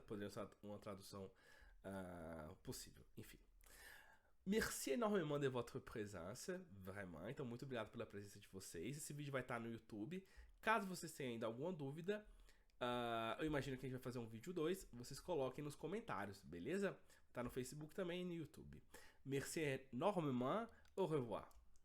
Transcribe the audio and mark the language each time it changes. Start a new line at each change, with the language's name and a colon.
Portuguese: Poderia ser uma tradução possível, enfim.
French: Merci énormément de votre présence, vraiment.
Portuguese: Então, muito obrigado pela presença de vocês. Esse vídeo vai estar no YouTube. Caso vocês tenham ainda alguma dúvida, eu imagino que a gente vai fazer um vídeo 2. Vocês coloquem nos comentários, beleza? Tá no Facebook também e no YouTube.
French: Merci énormément. Au revoir.